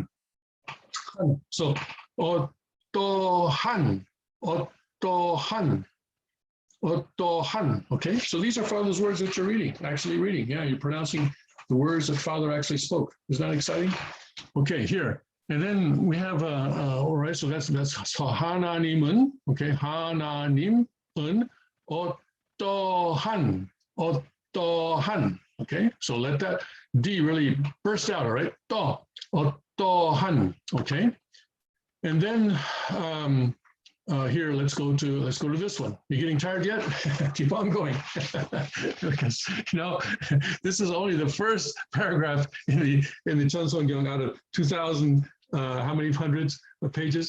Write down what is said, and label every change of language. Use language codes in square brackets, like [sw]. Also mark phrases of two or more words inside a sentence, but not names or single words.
[ko] So 어떠한, 어떠한, 어떠한. [en] Okay, so these are Father's words that you're actually reading. Yeah, you're pronouncing the words that Father actually spoke. Isn't that exciting? Okay, here. And then we have, all right, so that's Hananimun, okay, [ko] 하나님은, 어떠한, 어떠한, [en] okay? So let that D really burst out, all right? [ko] 또, 어떠한, okay? [en] And then here, let's go to this one. You getting tired yet? Keep on going. Because this is only the first paragraph in the Cheonsongyong out of 2,000 how many hundreds of pages?